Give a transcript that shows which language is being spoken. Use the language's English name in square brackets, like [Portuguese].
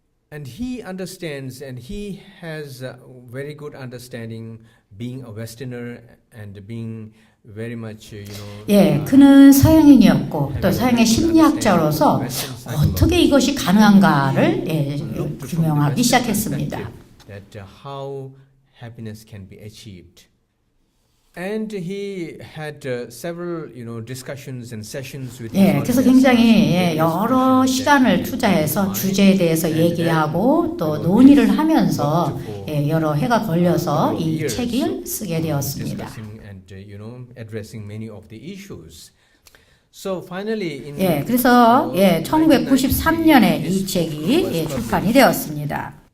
[English] And he understands and he has a very good understanding being a Westerner and being very much, [Korean] 예, 그는 서양인이었고 또 서양의 심리학자로서 어떻게 이것이 가능한가를 규명하기 시작했습니다. [English] That how happiness can be achieved. And he had several, discussions and sessions with. [Korean] 예, 그래서 굉장히 여러 시간을 투자해서 주제에 대해서 얘기하고 또 논의를 하면서 여러 해가 걸려서 이 책을 쓰게 되었습니다. [English] Addressing many of the issues. So finally, in [Korean] 예, 그래서 1993년에 이 책이 출판이 되었습니다.